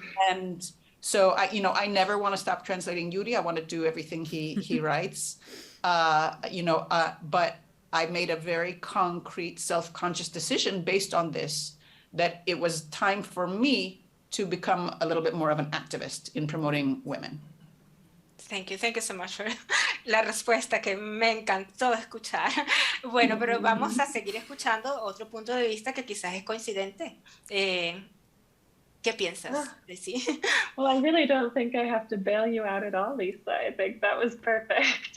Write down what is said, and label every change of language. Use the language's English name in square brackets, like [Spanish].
[English] And so, you know, I never want to stop translating Yuri. I want to do everything he writes. You know, but I made a very concrete, self-conscious decision based on this, that it was time for me to become a little bit more of an activist in promoting women. Thank you so much for [Spanish] la respuesta que me encantó escuchar. Bueno, pero vamos a seguir escuchando otro punto de vista que quizás es coincidente. ¿Qué piensas, Lizzie? [English] Well, I really don't think I have to bail you out at all, Lisa. I think that was perfect.